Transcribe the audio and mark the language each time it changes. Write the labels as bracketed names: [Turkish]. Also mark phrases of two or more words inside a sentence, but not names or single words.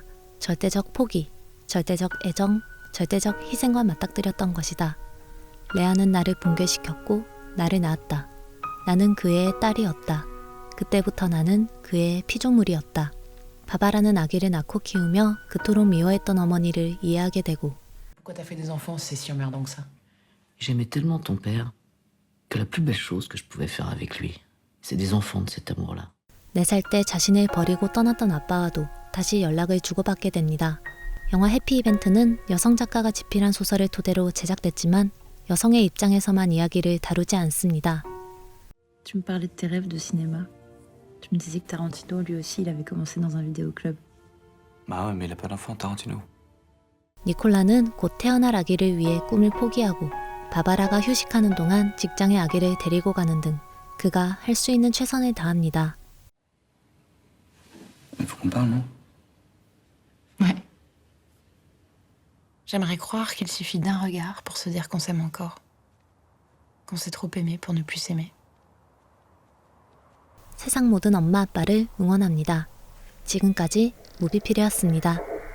[Korean] 절대적 포기, 절대적 애정, 절대적 희생과 맞닥뜨렸던 것이다. 레아는 나를 붕괴시켰고 나를 낳았다. 나는 그 애의 딸이었다. 그때부터 나는 그 애의 피조물이었다. 바바라는 아기를 낳고 키우며 그토록 미워했던 어머니를 이해하게 되고 [French] Pourquoi t'as fait des enfants si c'est si emmerdant que ça? J'aimais tellement ton père que la plus belle chose que je pouvais faire avec lui, c'est des enfants de cet amour-là. [Korean] 4살 때 자신을 버리고 떠났던 아빠와도 다시 연락을 주고받게 됩니다. 영화 해피이벤트는 여성 작가가 집필한 소설을 토대로 제작됐지만 여성의 입장에서만 이야기를 다루지 않습니다. [French] Tu me parlais de tes rêves de cinéma. Tu me disais que Tarantino, lui aussi, il avait commencé dans un vidéoclub. Bah ouais, mais il a pas d'enfant, Tarantino. [Korean] 니콜라는 곧 태어날 아기를 위해 꿈을 포기하고 바바라가 휴식하는 동안 직장의 아기를 데리고 가는 등 그가 할 수 있는 최선을 다합니다. [French] Il faut qu'on parle, non? Ouais. J'aimerais croire qu'il suffit d'un regard pour se dire qu'on s'aime encore. Qu'on s'est trop aimé pour ne plus s'aimer. [Korean] 세상 모든 엄마 아빠를 응원합니다. 지금까지 무비필이었습니다.